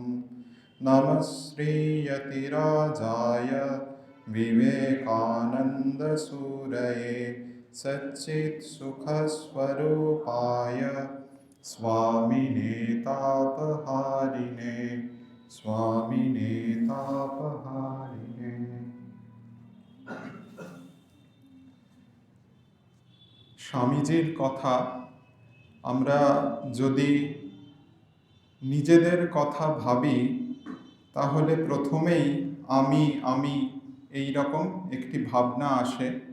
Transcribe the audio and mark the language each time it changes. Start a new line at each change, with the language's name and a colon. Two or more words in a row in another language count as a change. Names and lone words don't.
Sanskrit: नमः श्रीयतिराजाय विवेकानन्दसूरये सच्चित्सुखस्वरूपाय स्वामिने तापहारिणे स्वामिने तापहारिणे।
Bangla: স্বামীজির কথা আমরা যদি নিজেদের কথা ভাবি তাহলে প্রথমেই আমি এই রকম একটি ভাবনা আসে।